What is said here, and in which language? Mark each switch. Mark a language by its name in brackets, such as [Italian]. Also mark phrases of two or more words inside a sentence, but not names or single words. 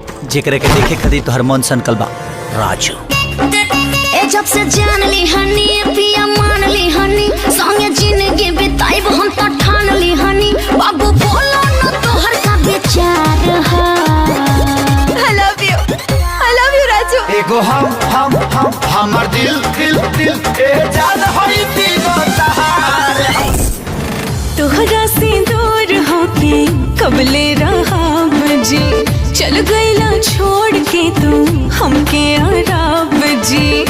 [Bhojpuri] जेकरे के देखे खातिर तोहर मन सनकल बा राजू। ए जब से जान ली हनी पिया मान ली हनी संगे जिंदगी बिताइब हम तो ठान ली हनी बाबू बोलो न तोहर का विचार है। [English] I love you राजू। [Bhojpuri] एगो हमर दिल ए जान होई तीनों तहार। तोहरा से दूर होके कबले रहा जी, चल गईला छोड़ के तू हमके आराम जी।